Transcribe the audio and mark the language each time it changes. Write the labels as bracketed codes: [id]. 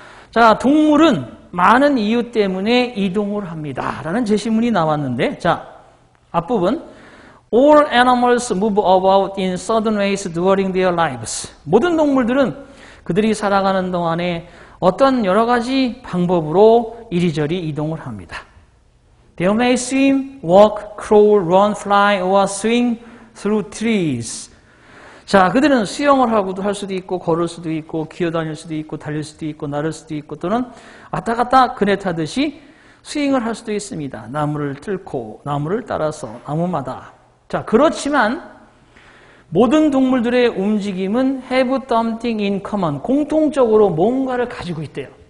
[ko] 자, 동물은 많은 이유 때문에 이동을 합니다 라는 제시문이 나왔는데 자, 앞부분 [en] All animals move about in certain ways during their lives. [ko] 모든 동물들은 그들이 살아가는 동안에 어떤 여러 가지 방법으로 이리저리 이동을 합니다. [en] They may swim, walk, crawl, run, fly, or swing through trees. [ko] 자, 그들은 수영을 하고도 할 수도 있고 걸을 수도 있고 기어다닐 수도 있고 달릴 수도 있고 나를 수도 있고 또는 왔다 갔다 그네 타듯이 스윙을 할 수도 있습니다. 나무를 뚫고 나무를 따라서 나무마다. 자, 그렇지만 모든 동물들의 움직임은 [en] have something in common. [ko] 공통적으로 뭔가를 가지고 있대요.